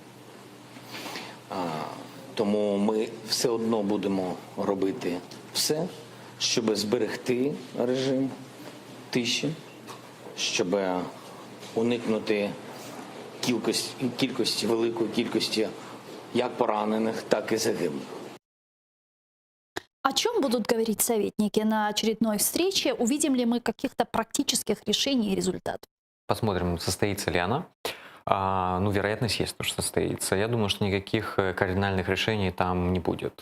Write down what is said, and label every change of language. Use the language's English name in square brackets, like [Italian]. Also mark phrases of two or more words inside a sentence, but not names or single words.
[Ukrainian] Тому ми все одно будемо робити все, щоб зберегти режим тиші, щоб уникнути великої кількості як поранених, так і загиблих. [Russian] О чем будут говорить советники на очередной встрече? Увидим ли мы каких-то практических решений и результатов? Посмотрим, состоится ли она. Ну, вероятность есть, что состоится. Я думаю, что никаких кардинальных решений там не будет.